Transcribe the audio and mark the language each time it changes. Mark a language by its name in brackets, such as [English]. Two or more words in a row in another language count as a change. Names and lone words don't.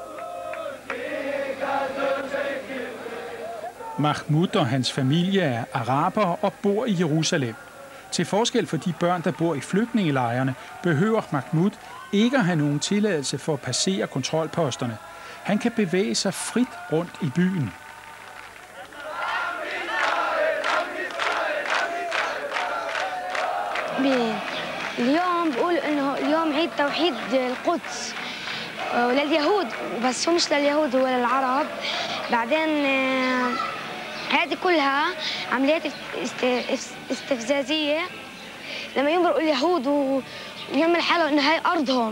[Danish] Mahmoud og hans familie er arabere og bor i Jerusalem. Til forskel for de børn, der bor i flygtningelejrene, behøver Mahmoud ikke at have nogen tilladelse for at passere kontrolposterne. Han kan bevæge sig frit rundt i byen. [Arabic] اليوم بقول انه اليوم عيد توحيد القدس ولليهود، بس هو مش لليهود، هو للعرب. بعدين هذه كلها عمليات استفزازيه لما يمرقوا اليهود ويعمل حاله انه هاي ارضهم.